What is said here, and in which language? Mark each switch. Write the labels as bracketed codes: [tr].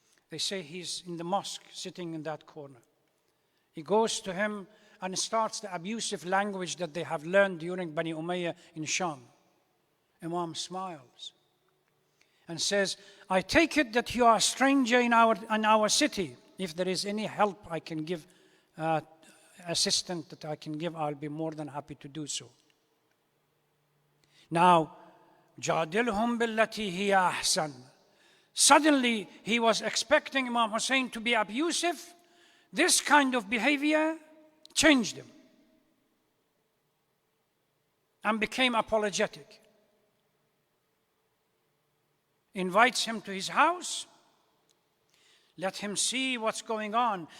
[en] They say he's in the mosque, sitting in that corner. He goes to him and starts the abusive language that they have learned during Bani Umayyah in Sham. Imam smiles and says, I take it that you are a stranger in our city. If there is any help I can give, assistance that I can give, I'll be more than happy to do so. [ar] Now, جادلهم بالتي هي أحسن. [en] Suddenly, he was expecting Imam Hussain to be abusive. This kind of behavior changed him and became apologetic. Invites him to his house, Let him see what's going on.